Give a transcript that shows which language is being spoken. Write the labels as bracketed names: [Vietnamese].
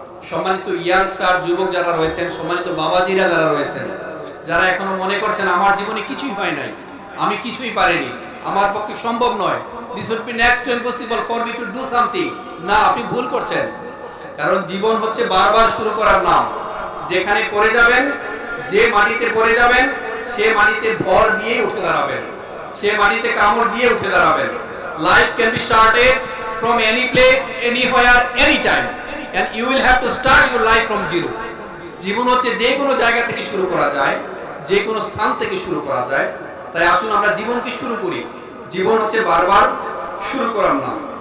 [Bangla] সম্মানিত ইয়াংস্টার যুবক যারা রয়েছেন, সম্মানিত বাবাজিরা যারা রয়েছেন, যারা এখনো মনে করছেন আমার জীবনে কিছুই হয় নাই, আমি কিছুই পারিনি, আমার পক্ষে সম্ভব নয়, [English] this would be next to impossible for me to do something, [Bangla] না, আপনি ভুল করছেন। কারণ জীবন হচ্ছে বারবার শুরু করার নাম। যেখানে পড়ে যাবেন, যে মাটিতে পড়ে যাবেন, সে মাটিতে ভর দিয়ে উঠে দাঁড়াবেন, সে মাটিতে কামড় দিয়ে উঠে দাঁড়াবেন। [English] Life can be started from any place, anywhere, anytime, and you will have to start your life from zero. [Bangla] জীবন হচ্ছে যে কোনো জায়গা থেকে শুরু করা যায়, যে কোনো স্থান থেকে শুরু করা যায়। তাই আসুন আমরা জীবনকে শুরু করি। জীবন হচ্ছে বারবার শুরু করার নাম।